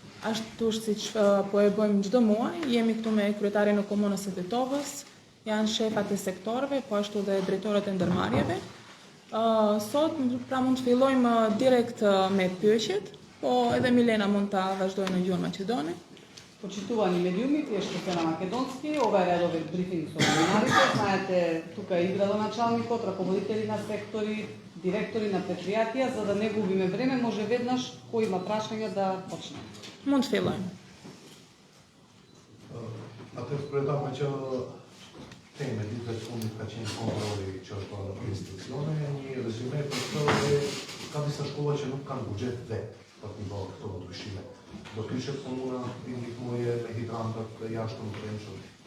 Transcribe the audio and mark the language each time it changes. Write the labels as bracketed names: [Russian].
[Albanian] Ashtu siç po e bëjmë çdo muaj, jemi këtu me kryetarin e komunës së Tetovës, janë shefat e sektorëve, po ashtu dhe drejtorët e ndërmarrjeve. Sot pra mund të fillojmë direkt me pyetjet, po edhe Milena mund ta vazhdojë në gjuhën maqedone. [Macedonian] Почитувани медиуми, вие ще сте на македонски, ова е редовен брифинг со новинарите. Знаете, тука и градоначалникот, раководители на сектори, директори на предпријатија, за да не губиме време, може веднаш кој има прашања да почне. [Albanian] Mund të fillojmë. Atëherë pretame që teme ditëve të fundit ka qenë kontrolli që është bërë për instruksione, një rezume për këtë dhe ka disa shkolla që nuk kanë buxhet vetë për të bërë këto ndryshime. Do kishet komuna të ndihmoje me hidrantët jashtë në brendshëm.